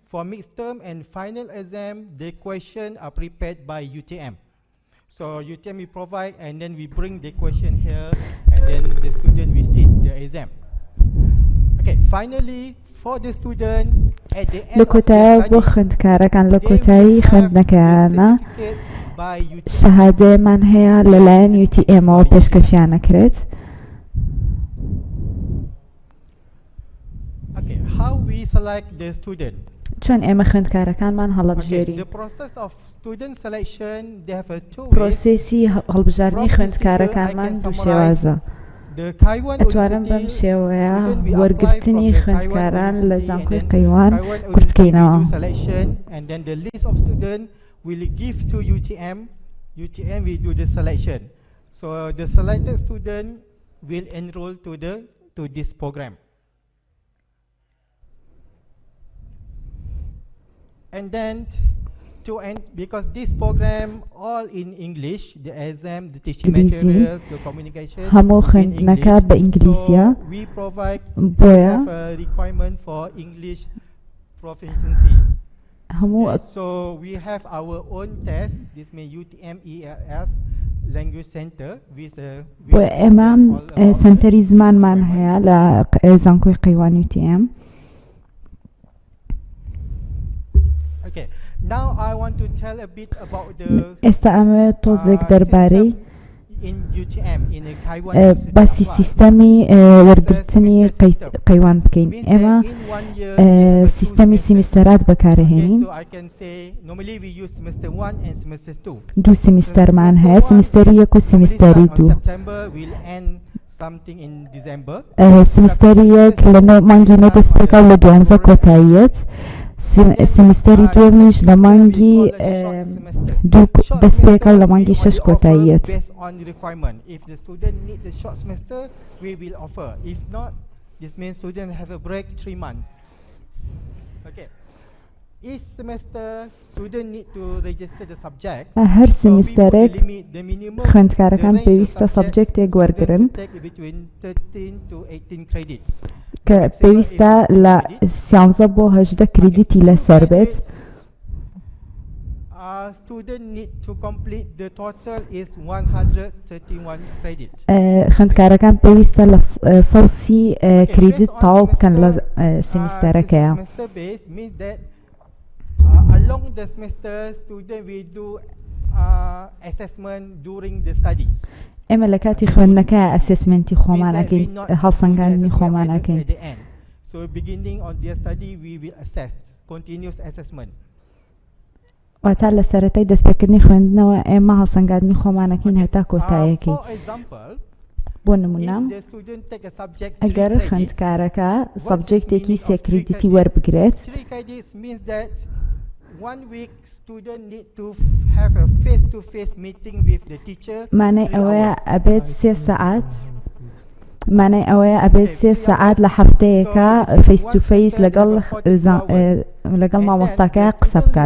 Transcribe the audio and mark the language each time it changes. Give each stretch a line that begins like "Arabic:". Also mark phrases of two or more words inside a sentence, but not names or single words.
English: For midterm and final exam, the questions are prepared by UTM. So UTM will provide, and then we bring the question here, and then the student will sit the exam. Okay, finally, for the student, at the end of
Central Kurdish: لکوتای
English: their
Central Kurdish: بۆ
English: study,
Central Kurdish: خوێندکارەکان لە
English: they
Central Kurdish: کۆتایی
English: will have the
Central Kurdish: خوێندنەکەیانە
English: certificate by UTM.
Central Kurdish: شەهادەیەمان هەیە لەلایەن UTM-ەوە پێشکەشیان ئەکرێت.
English: Okay, how we select the student?
Central Kurdish: چۆن ئێمە خوێندکارەکانمان
English: Okay,
Central Kurdish: هەڵەبژێرین.
English: the process of student selection, they have a two ways.
Central Kurdish: پرۆسێسی هەڵبژاردننی خوێندکارەکانمان دوو شێوازە.
English: The Kaiwan
Central Kurdish: ئەتوانم بەم
English: University
Central Kurdish: شێوەیە
English: student we apply
Central Kurdish: وەرگرتنی
English: from the
Central Kurdish: خوێندکاران Kaiwan لە
English: University
Central Kurdish: زانکۆی
English: and then
Central Kurdish: قەیوان
English: Kaiwan University
Central Kurdish: کورتکەینەوە.
English: we do selection and then the list of student will give to UTM. UTM will do the selection. So the selected student will enroll to this program. And then because this program all in English, the exam, the teaching
Central Kurdish: إنجليزي.
English: materials, the communication
Central Kurdish: هەموو
English: in
Central Kurdish: خوێندنەکە
English: English.
Central Kurdish: بە ئینگلیزیە.
English: So we provide
Central Kurdish: بۆیە
English: have a requirement for English proficiency.
Central Kurdish: هەموو
English: Yes, so we have our own test. This means UTM ELS Language Center with the.
Central Kurdish: بۆیە ئێمە سنتەری زمانمان هەیە لە زانکۆی قەیوان UTM.
English: Okay. Now I want to tell a bit about the
Central Kurdish: ئێستا ئەمە تۆزێک دەربارەی
English: in UTM in a Kaiwan
Central Kurdish: باسی سیستەمی وەرگرتنی قەیوان بکەین. ئێمە سیستەمی سیمیستەرات بەکارەهێنین.
English: So I can say normally we use semester 1 and semester 2.
Central Kurdish: دوو سیمیستەرمان هەیە، سیمیستەری یەک و سیمیستەری دوو.
English: September will end something in December.
Central Kurdish: سیمیستەری یەک لە مانگی نۆ دەست پێکا لە 12 کۆتاییەت. سیمیستەری دووەمیش لە مانگی دوو دەست پێکا لە مانگی 6 کۆتاییەت.
English: Based on the requirement. If the student need the short semester, we will offer. If not, this means student have a break 3 months. Okay. Each semester, student need to register the subjects.
Central Kurdish: هەر سیمیستەرێک خوێندکارەکان پێویستە سەبجەکتێک وەرگرن کە پێویستە لە 13 بۆ 18 کریدیتی لەسەر بێت.
English: Student need to complete the total is 131 credit.
Central Kurdish: خوێندکارەکان پێویستە لە 130 کریدیت تاو بکەن لە سیمیستەرەکەیە.
English: Along the semester, student will do assessment during the studies.
Central Kurdish: ئێمە لە کاتی خوێندنەکە ئەسسمنتی خۆمانەکەین، هەڵسەنگاندنی خۆمانەکەین.
English: So beginning on their study, we will assess continuous assessment.
Central Kurdish: واتە لە سەرەتای دەستپێکردنی خوێندنەوە ئێمە هەڵسەنگاندنی خۆمانەکەین هەتا کۆتاییەکەی. بۆ نمونە ئەگەر خوێندکارەکە سەبجەکتێکی 3 کریدیتی وەربگرێت، مانای ئەوەیە ئەبێت 3 سەعات مانای ئەوەیە ئەبێت 3 سەعات لە هەفتەیەکە
English: face to face
Central Kurdish: لەگەڵ مامۆستاکەیە قسە بکات.